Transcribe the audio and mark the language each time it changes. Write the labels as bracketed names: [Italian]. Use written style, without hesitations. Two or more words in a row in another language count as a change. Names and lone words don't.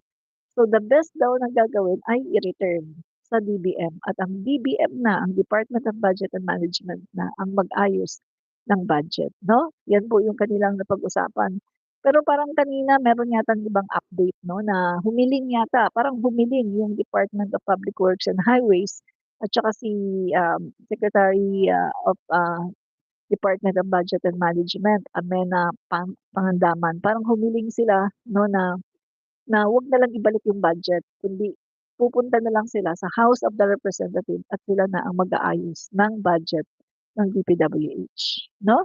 [English] So, the best [Filipino] daw na gagawin ay i-return sa DBM at ang DBM na, ang Department of Budget and Management na ang mag-ayos ng budget 'no. Yan po yung kanilang napag-usapan. Pero parang kanina meron yatang ibang update 'no, na humiling yata, parang humiling yung Department of Public Works and Highways at saka si, Secretary, of, Department of Budget and Management, Amena Pangandaman. Parang humiling sila 'no na 'wag na lang ibalik yung budget kundi pupunta na lang sila sa House of the Representatives at sila na ang mag-aayos ng budget ng DPWH, 'no?